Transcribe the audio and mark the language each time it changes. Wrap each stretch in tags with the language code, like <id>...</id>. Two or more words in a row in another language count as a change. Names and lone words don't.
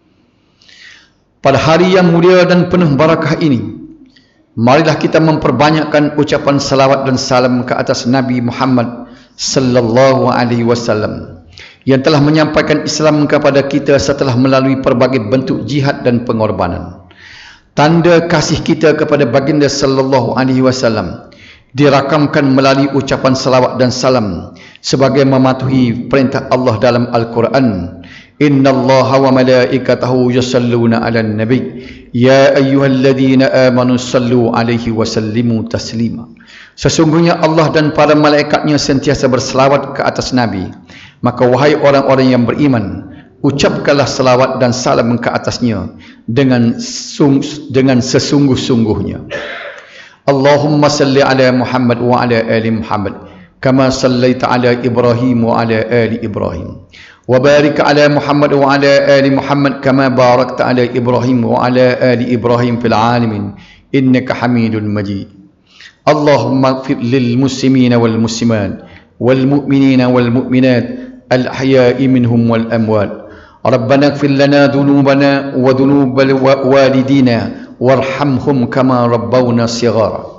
<ms>Pada hari yang mulia dan penuh barakah ini, marilah kita memperbanyakkan ucapan salawat dan salam ke atas Nabi Muhammad</ms> <ar>صلى الله عليه وسلم</ar> <ms>yang telah menyampaikan Islam kepada kita setelah melalui pelbagai bentuk jihad dan pengorbanan. Tanda kasih kita kepada baginda</ms> <ar>صلى الله عليه وسلم</ar> <ms>dirakamkan melalui ucapan salawat dan salam sebagai mematuhi perintah Allah dalam Al-Quran.</ms> <ar>إن الله وملائكته يصلون على النبي يا أيها الذين آمنوا صلوا عليه وسلموا تسليما.</ar> <ms>Sesungguhnya Allah dan para malaikatnya sentiasa berselawat ke atas Nabi, maka wahai orang-orang yang beriman, ucapkanlah selawat dan salam ke atasnya dengan sesungguh-sungguhnya.</ms> <ar>اللهم صل على محمد وعلى آل محمد كما صليت على إبراهيم وعلى آل إبراهيم وبارك على محمد وعلى آل محمد كما باركت على إبراهيم وعلى آل إبراهيم في العالمين إنك حميد مجيد. اللهم اغفر للمسلمين والمسلمات والمؤمنين والمؤمنات الأحياء منهم والأموات. ربنا اغفر لنا ذنوبنا وذنوب والدينا وارحمهم كما ربونا صغارا.</ar>